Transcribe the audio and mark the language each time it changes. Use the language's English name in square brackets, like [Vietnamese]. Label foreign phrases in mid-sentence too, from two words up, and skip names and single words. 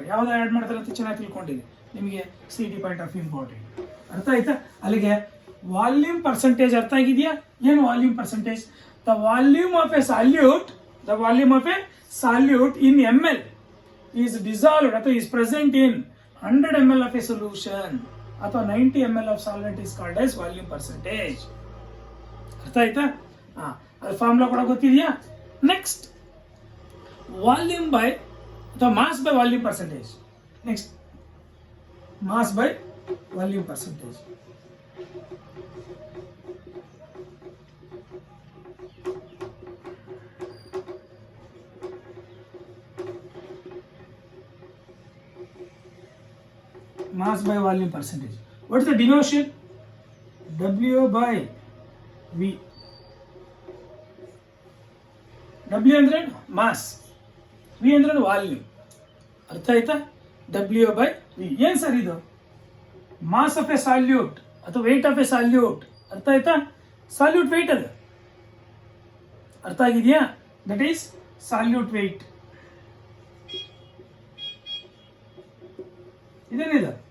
[Kannada] ಯಾವ್ದು ಆ್ಯಡ್ ಮಾಡ್ತಾರೆ ಅಂತ ಚೆನ್ನಾಗಿ ತಿಳ್ಕೊಂಡಿದೆ ನಿಮಗೆ, [English] CT point of important. [Kannada] ಅರ್ಥ ಆಯ್ತಾ? ಅಲ್ಲಿಗೆ [English] volume percentage [Kannada] ಅರ್ಥ ಆಗಿದೆಯಾ? [English] ಏನು volume percentage? The volume of a solute in ml is dissolved ಅಥವಾ is present in 100 ml of a solution ಅಥವಾ 90 ml of solvent is called as volume percentage. [Kannada] ಅರ್ಥ ಆಯ್ತಾ? ಅದು ಫಾರ್ಮುಲಾ ಕೂಡ ಗೊತ್ತಿದೆಯಾ? [English] next, volume by ಅಥವಾ mass by volume percentage. next, mass by volume percentage. Mass by volume percentage. What is the denotation? W by V. [Kannada] W ಅಂದ್ರೆ ಮಾಸ್, V ಅಂದ್ರೆ ವಾಲ್ಯೂಮ್. ಅರ್ಥ ಆಯ್ತಾ? [English] W by V. [Kannada] ಏನ್ ಸರ್ ಇದು? [English] mass of a solute ಅಥವಾ weight of a solute. [Kannada] ಅರ್ಥ ಆಯ್ತಾ? [English] solute weight [Kannada] ಅದು. ಅರ್ಥ ಆಗಿದೆಯಾ? [English] that is solute weight. ಇದೇನಿದೆ?